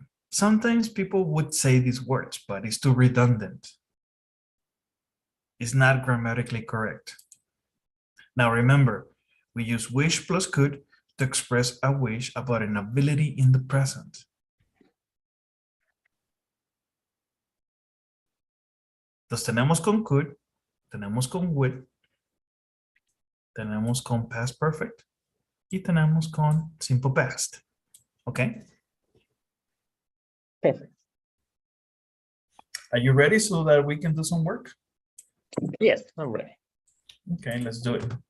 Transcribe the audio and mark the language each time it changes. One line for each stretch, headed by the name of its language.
English: Sometimes people would say these words, but it's too redundant. It's not grammatically correct. Now remember, we use wish plus could to express a wish about an ability in the present.
Spanish: Entonces tenemos con could, tenemos con would, tenemos con past perfect y tenemos con simple past.
English: Okay? Perfect. Are you ready so that we can do some work? Yes, I'm ready. Okay, let's do it.